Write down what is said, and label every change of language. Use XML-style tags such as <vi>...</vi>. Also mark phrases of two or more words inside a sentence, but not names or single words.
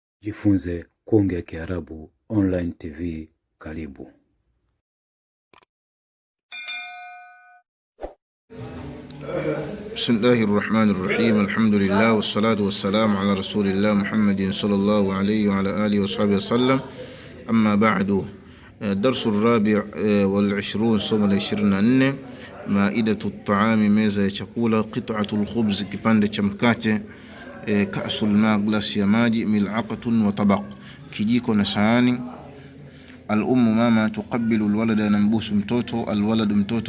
<sw>Jifunze kuongea Kiarabu</sw> <en>online TV.</en> <sw>Karibu.</sw> <ar>بسم الله الرحمن الرحيم. الحمد لله والصلاة والسلام على رسول الله محمد صلى الله عليه وعلى آله وصحبه وسلم. أما بعد. درس الرابع والعشرون</ar> <sw>somo la 24.</sw> <ar>مائدة الطعام,</ar> <sw>meza ya chakula.</sw> <ar>قطعة الخبز,</ar> <sw>kipande cha mkate.</sw> <ar>كأس الماء,</ar> <sw>glasi ya maji.</sw> <ar>ملعقة وطبق,</ar> <sw>kijiko na sahani. Al-ummu, mama.</sw> <ar>تقبل الولد,</ar> <sw>nambusu mtoto. Al-waladu, mtoto.</sw>